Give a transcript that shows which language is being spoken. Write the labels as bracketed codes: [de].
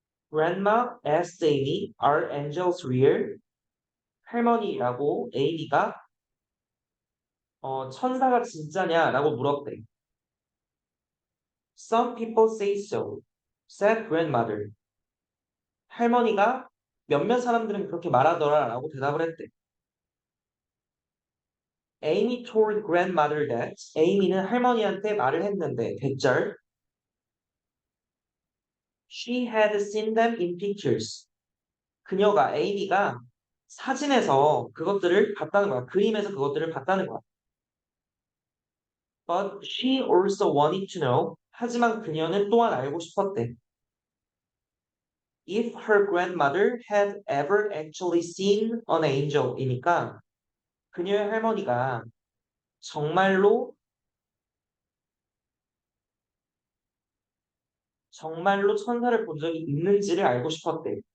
[en] Grandma asked Amy, "Are angels real?" [ko] 할머니라고 Amy가 천사가 진짜냐라고 물었대. [en] Some people say so, said grandmother. [ko] 할머니가 몇몇 사람들은 그렇게 말하더라라고 대답을 했대. [en] Amy told grandmother that Amy는 [ko] 할머니한테 말을 했는데 대절 [en] she had seen them in pictures. [ko] 그녀가 Amy가 사진에서 그것들을 봤다는 거야. 그림에서 그것들을 봤다는 거야. [en] But she also wanted to know. [ko] 하지만 그녀는 또한 알고 싶었대. [en] If her grandmother had ever actually seen an angel [ko] 이니까 그녀의 할머니가 정말로 정말로 천사를 본 적이 있는지를 알고 싶었대.